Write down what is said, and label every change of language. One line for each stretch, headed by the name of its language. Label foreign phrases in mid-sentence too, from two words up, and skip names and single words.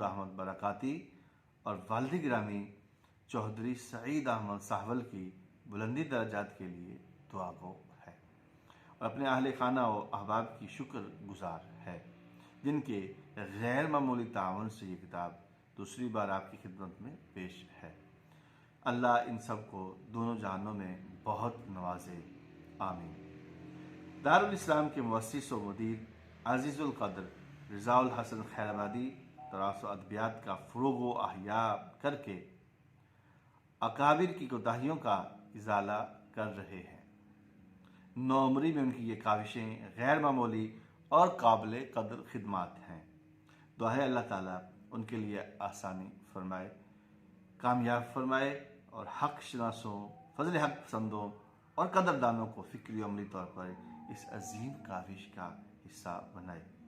Urdu: احمد برکاتی اور والد گرامی چوہدری سعید احمد ساہول کی بلندی درجات کے لیے دعا گو ہے اور اپنے اہل خانہ و احباب کی شکر گزار ہے، جن کے غیر معمولی تعاون سے یہ کتاب دوسری بار آپ کی خدمت میں پیش ہے۔ اللہ ان سب کو دونوں جہانوں میں بہت نوازے، آمین۔ دارالاسلام کے مؤسس و مدیر عزیز القدر رضا الحسن خیرآبادی تراث و ادبیات کا فروغ و احیاء کر کے اکابر کی کوتاہیوں کا ازالہ کر رہے ہیں۔ نوعمری میں ان کی یہ کاوشیں غیر معمولی اور قابل قدر خدمات ہیں۔ دعا ہے اللہ تعالیٰ ان کے لیے آسانی فرمائے، کامیاب فرمائے اور حق شناسوں، فضل حق پسندوں اور قدردانوں کو فکری و عملی طور پر اس عظیم کاوش کا حصہ بنائے۔